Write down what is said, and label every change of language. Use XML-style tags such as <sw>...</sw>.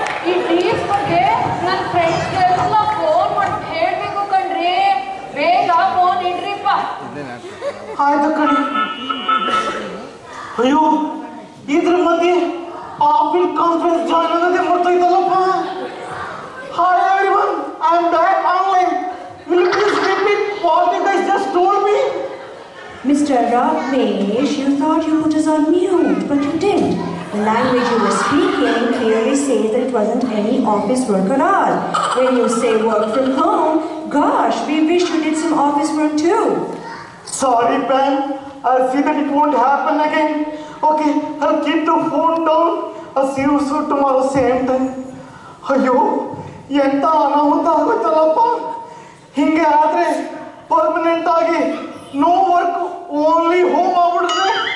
<kn>ಈ ಡೀಲ್ಸ್ ಬಗ್ಗೆ ನನ್ನ ಫ್ರೆಂಡ್ಸ್ಗೆಲ್ಲ ಫೋನ್ ಮಾಡಿ ಹೇಳ್ಬೇಕು ಕಣ್ರಿ. ಬೇಗ ಫೋನ್ ಇಡ್ರಿಪ್ಪ. ಆಯ್ತು ಕಣಿ. ಅಯ್ಯೋ, ಇದ್ರ ಮಧ್ಯೆ ಆಫೀಸ್ ಕಾನ್ಫರೆನ್ಸ್ ಜಾಯ್ನ್ ಆಗೋದೇ ಮಾಡ್ತಾಯಿದ್ದಲ್ಲಪ್ಪ.</kn> <en>Hi everyone, I am back online. Will you please repeat what you guys just told me? Mr. Ramesh, you thought you put us on mute, but you didn't. The language you were speaking clearly says that it wasn't any office work at all. When you say work from home, gosh, we wish you did some office work too. Sorry, Pam. I'll see that it won't happen again. Okay, I'll keep the phone down. I'll see you soon tomorrow, same time.</en> <kn>ಅಯ್ಯೋ, ಎಂತ ಅನಾಹುತ ಆಗುತ್ತಲ್ಲಪ್ಪ. ಹಿಂಗೆ ಆದ್ರೆ permanent ಆಗಿ</kn> <en>no work only home</en> <kn>ಆಗ್ಬಿಡುತ್ತೆ.</kn>